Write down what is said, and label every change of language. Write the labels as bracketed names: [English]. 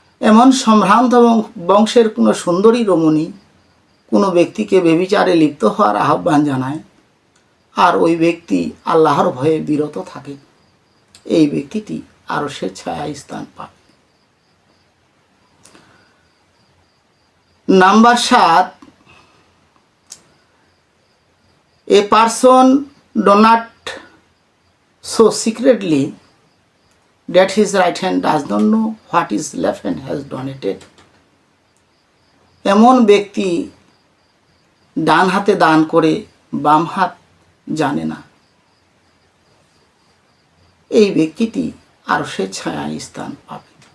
[Bangla] এমন সম্ভ্রান্ত বংশের কোনো সুন্দরী রমণী কোনো ব্যক্তিকে ব্যভিচারে লিপ্ত হওয়ার আহ্বান জানায়, আর ওই ব্যক্তি আল্লাহর ভয়ে বিরত থাকে, এই ব্যক্তিটি আরশের ছায়ায় স্থান পাবে। [English] Number 7, a person do not so secretly that his right hand does not know what his left hand has donated. [Bangla] এমন ব্যক্তি ডান হাতে দান করে বাম হাত জানে না, এই ব্যক্তিটি আরশের ছায়ায় স্থান পাবে।